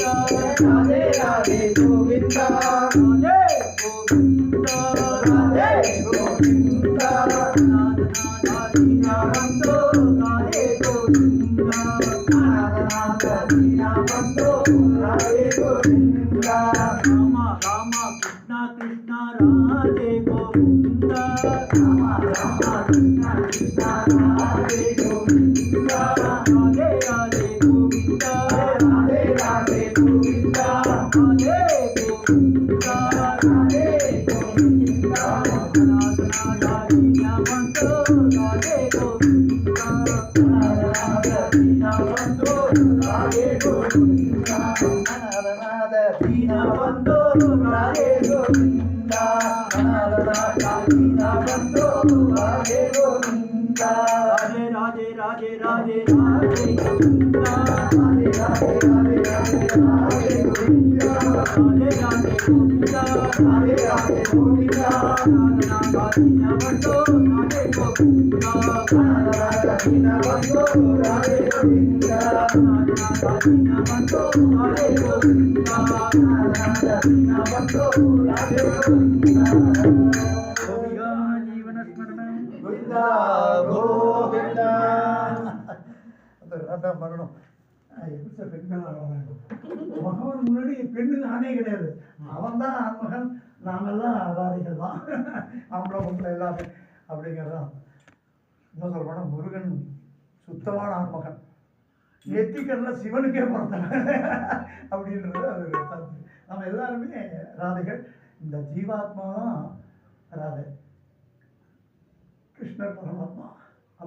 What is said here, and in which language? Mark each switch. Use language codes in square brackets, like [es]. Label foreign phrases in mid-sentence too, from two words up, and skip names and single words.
[sa] राधे राधे गोविंद राधे गोविंद राधे गोविंद दीनबंधो राधे गोविंद नाथ दीनबंधो राधे गोविंद राम राम कृष्ण कृष्ण राधे गोविंद राम राम कृष्ण कृष्ण राधे गोविंद राधे राधे गोविंद राधे राधे गोविंद राधे गोविंद राधे गोविंद दीनबंधो राधे गोविंद नाथ दीनबंधो राधे गोविंद नाथ दीनबंधो राधे गोविंद नाथ दीनबंधो राधे गोविंद राधे राधे राधे राधे राधे गोविंद राधे राधे राधे राधे राधे गोविंद राधे राधे गोविंद राधे राधे गोविंद दीनबंधो राधे गोविंद नाथ दीनबंधो राधे गोविंद दीनबंधो राधे गोविंद नाथ दीनबंधो राधे गोविंद जीवन स्मरण [ta] गोविंद गोविंद அதான் பண்ணணும் எப்படி சார் பெண்கள் மகவன் முன்னாடி பெண்ணு நானே கிடையாது அவன் தான் ஆண்மகன் நாமெல்லாம் ராதிகள் தான் ஆம்பளை பொம்பளை எல்லாமே அப்படிங்கிறதான் என்ன சொல்றோம்னா முருகன் சுத்தமான ஆண்மகன் நெத்திக்கல்ல சிவனுக்கே பிறந்தவன் அப்படின்றது அது நம்ம எல்லாருமே ராதைகள் இந்த ஜீவாத்மா தான் ராதை கிருஷ்ணர் பரமாத்மா அந்த